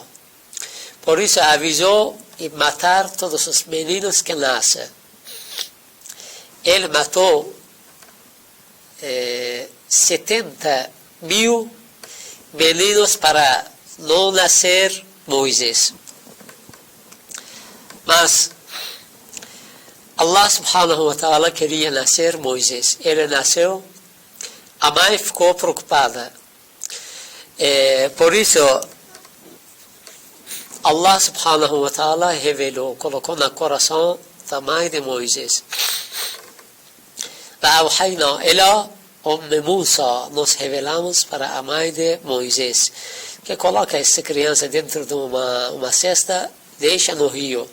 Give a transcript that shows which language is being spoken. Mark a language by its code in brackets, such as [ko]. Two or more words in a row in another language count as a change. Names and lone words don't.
[pt] Por isso avisou e matar todos os meninos que nascem. Ele matou 70.000 meninos para não nascer Moisés. Mas [ar] الله سبحانه وتعالى [pt] queria nascer Moisés. Ele nasceu, a mãe ficou preocupada. Por isso, [ar] الله سبحانه وتعالى [pt] revelou, colocou no coração da mãe de Moisés. Ela, Musa, nós revelamos para a mãe de Moisés, que coloca essa criança dentro de uma cesta, deixa no rio.